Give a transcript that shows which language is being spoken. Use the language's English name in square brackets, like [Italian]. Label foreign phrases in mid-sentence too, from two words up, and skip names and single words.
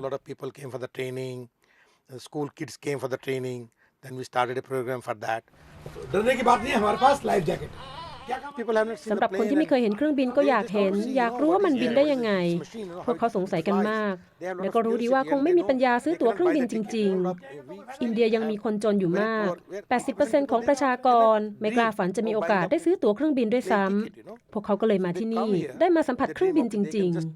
[English] School kids came for the training. Then we started a program for that. [Hindi] डरने की बात नहीं है हमारे पास [English] life jacket [Thai] สำหรับคนที่ไม่เคยเห็นเครื่องบินก็อยากเห็นอยากรู้ว่ามันบินได้ยังไงพวกเขาสงสัยกันมากและก็รู้ดีว่าคงไม่มีปัญญาซื้อตั๋วเครื่องบินจริงๆอินเดียยังมีคนจนอยู่มาก 80% ของประชากรไม่กล้าฝันจะมีโอกาสได้ซื้อตั๋วเครื่องบินด้วยซ้ำพวกเขาก็เลยมาที่นี่ได้มาสัมผัสเครื่องบินจริง